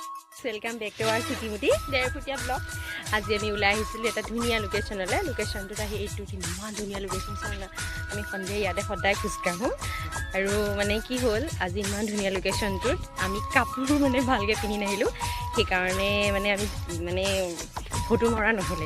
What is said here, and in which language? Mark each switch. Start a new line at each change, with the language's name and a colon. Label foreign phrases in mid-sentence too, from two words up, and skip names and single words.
English: Welcome back to our Chitimuti Derphutiya blog.
Assamese: आज আমি ওলাই আহিছিলোঁ এটা ধুনীয়া লোকেশ্যনলৈ। লোকেশ্যনটোত আহি এইটো ইমান ধুনীয়া লোকেশ্যন চাওঁ না, আমি সন্ধিয়া ইয়াতে সদায় খোজকাঢ়োঁ। আৰু মানে কি হ'ল, আজি ইমান ধুনীয়া লোকেশ্যনটোত আমি কাপোৰ মানে ভালকৈ পিন্ধি নাহিলোঁ, সেইকাৰণে মানে আমি মানে ফটো মৰা নহ'লে।